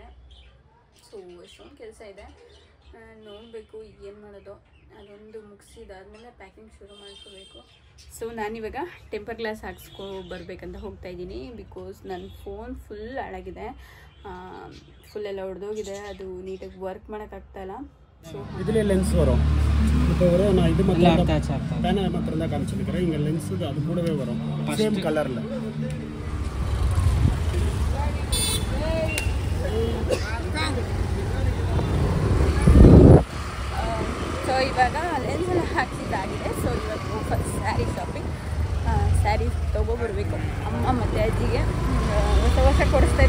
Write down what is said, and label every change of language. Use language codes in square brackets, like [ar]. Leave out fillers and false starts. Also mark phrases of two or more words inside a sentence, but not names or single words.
[kn] ಸೊ ಎಷ್ಟೊಂದು ಕೆಲಸ ಇದೆ, ನೋಡಬೇಕು ಏನು ಮಾಡೋದು. ಅದೊಂದು ಮುಗಿಸಿದಾದ್ಮೇಲೆ ಪ್ಯಾಕಿಂಗ್ ಶುರು ಮಾಡ್ಕೋಬೇಕು. ಸೊ ನಾನಿವಾಗ [en] temper glass [kn] ಬರಬೇಕಂತ ಹೋಗ್ತಾ ಇದ್ದೀನಿ. ಬಿಕಾಸ್ ನನ್ನ [en] phone full [kn] ಹಾಳಾಗಿದೆ, ಫುಲ್ಲೆಲ್ಲ ಹೊಡೆದೋಗಿದೆ. ಅದು ನೀಟಾಗಿ ವರ್ಕ್ ಮಾಡೋಕ್ಕಾಗ್ತಾಯಿಲ್ಲ. [ta] ஸோ இதுலேயே லென்ஸ் வரும். இப்போ வரும் நான் இது மட்டும் பேனல் மாத்திரம் தான் காமிச்சிருக்கிறேன். இங்கே லென்ஸு அது கூடவே வரும், [en] same colorல. [kn] ಸೊ ಇವಾಗ ಲೆನ್ಸ್ ಎಲ್ಲ ಹಾಕ್ಸಿದ್ದಾಗಿದೆ. ಸೊ ಇವತ್ತು [en] first saree shopping, [kn] ಸ್ಯಾರಿ ತೊಗೊಬರ್ಬೇಕು. ಅಮ್ಮ ಮತ್ತು ಅಜ್ಜಿಗೆ ಹೊಸ ಕೊಡಿಸ್ತಾ ಇದೆ.